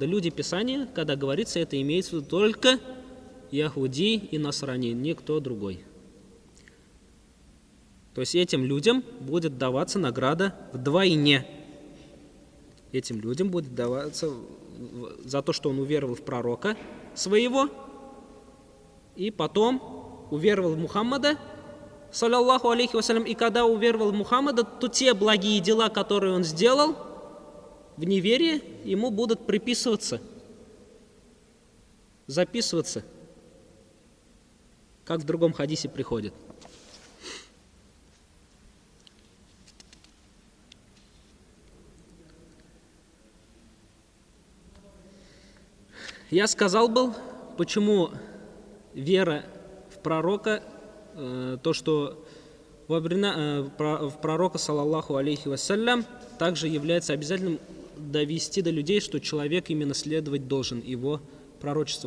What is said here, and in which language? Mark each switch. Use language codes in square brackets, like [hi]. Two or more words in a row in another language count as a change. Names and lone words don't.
[ru] Люди Писания, когда говорится, это имеется в виду только яхуди и насрани, никто другой. То есть этим людям будет даваться награда вдвойне. Этим людям будет даваться за то, что он уверовал в пророка своего, и потом уверовал в Мухаммада, [ar] صلى الله عليه وسلم, [ru] и когда уверовал в Мухаммада, то те благие дела, которые он сделал в неверии, ему будут приписываться, записываться, как в другом хадисе приходит. Я сказал был, почему вера в пророка, то, что в пророка, [ar] صلى الله عليه وسلم, [ru] также является обязательным довести до людей, что человек именно следовать должен его пророчеству.